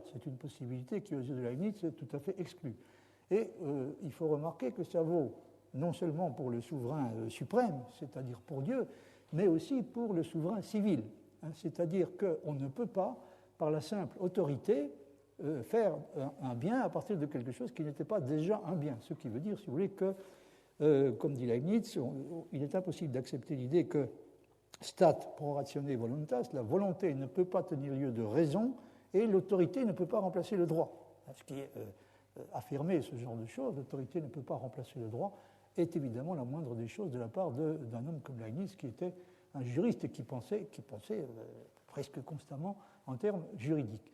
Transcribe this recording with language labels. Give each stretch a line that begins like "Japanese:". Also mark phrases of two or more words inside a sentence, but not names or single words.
French: C'est une possibilité qui, aux yeux de Leibniz, est tout à fait exclue. Et il faut remarquer que ça vaut non seulement pour le souverain suprême, c'est-à-dire pour Dieu, mais aussi pour le souverain civil. C'est-à-dire qu'on ne peut pas, par la simple autorité, faire un bien à partir de quelque chose qui n'était pas déjà un bien. Ce qui veut dire, si vous voulez, que, comme dit Leibniz, il est impossible d'accepter l'idée que
Latin: stat pro ratione voluntas,
French: la volonté ne peut pas tenir lieu de raison et l'autorité ne peut pas remplacer le droit. Ce qui est affirmer ce genre de choses, l'autorité ne peut pas remplacer le droit, est évidemment la moindre des choses de la part d'un homme comme Leibniz, qui était un juriste et qui pensait presque constamment en termes juridiques.